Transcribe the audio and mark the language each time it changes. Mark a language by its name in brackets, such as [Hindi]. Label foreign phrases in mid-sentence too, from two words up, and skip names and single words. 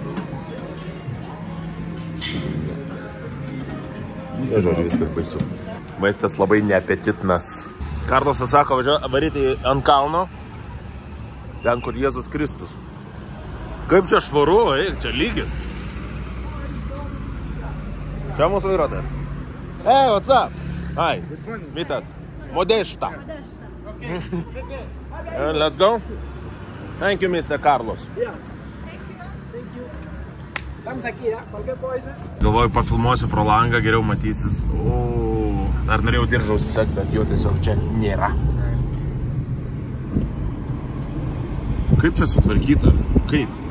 [Lithuanian] Žodžiu, viskas baisu. Maistas labai neapetitnas. Karlosas sako, varyti ant kalno. Ten, kur Jėzus Kristus. Kaip čia švaru, čia lygis. Čia mūsų vairuotojas. [English] Hey, what's up? Hi. Vitas. Modesta. Let's go. Thank you, Mr. Carlos. [Lithuanian] Galvoju, pafilmuosiu pro langą, geriau matysis. Dar norėjau diržą užsisegti, bet jau tiesiog čia nėra. Kaip čia sutvarkyta? Kaip?